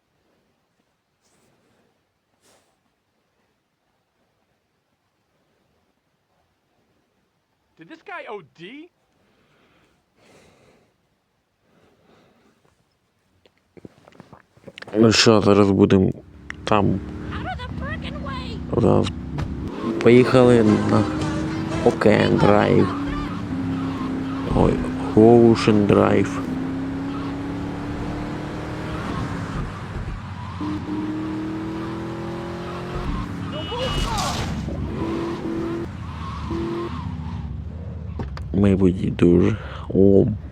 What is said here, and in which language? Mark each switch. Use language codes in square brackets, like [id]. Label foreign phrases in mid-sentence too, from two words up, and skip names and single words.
[en] Did this guy OD? [uk] Ну що, зараз будемо там. [en] Out of the frickin' way. [uk] Зараз поїхали на Окен Драйв. Ой, Оушен Драйв. Мабуть, дуже. О.